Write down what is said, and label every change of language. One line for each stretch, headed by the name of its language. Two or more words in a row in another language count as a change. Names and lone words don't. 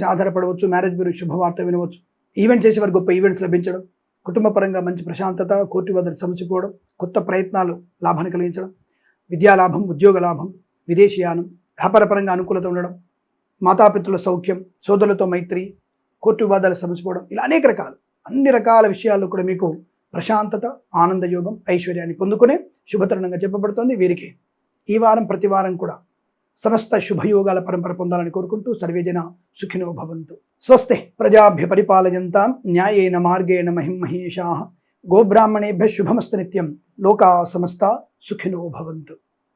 Telugu: ఆధారపడవచ్చు,
English: marriage bureau
Telugu: శుభవార్త వినవచ్చు, ఈవెంట్ చేసే వారికి గొప్ప ఈవెంట్స్ లభించడం, కుటుంబ పరంగా మంచి ప్రశాంతత, కోర్టు వద్ద సమసిపోవడం, కొత్త ప్రయత్నాలు లాభాన్ని కలిగించడం, విద్యాలాభం, ఉద్యోగ లాభం, విదేశీయానం, వ్యాపారపరంగా అనుకూలత ఉండడం, మాతాపితృల సౌఖ్యం, సోదరులతో మైత్రి, కోర్టు వివాదాలు సమసిపోవడం, ఇలా అనేక రకాలు అన్ని రకాల విషయాల్లో కూడా మీకు ప్రశాంతత, ఆనందయోగం, ఐశ్వర్యాన్ని పొందుకునే శుభతరుణంగా చెప్పబడుతోంది. వీరికి ఈ వారం ప్రతి వారం కూడా సమస్త శుభయోగాల పరంపర పొందాలని కోరుకుంటూ
Sanskrit: సర్వేజన సుఖినో భవంతు. స్వస్తి ప్రజాభ్య పరిపాలయంతాం న్యాయేన మార్గేణ మహిమహేషాః గోబ్రాహ్మణేభ్యः శుభమస్తు నిత్యం. లోకా సమస్తా సుఖినో భవంతు.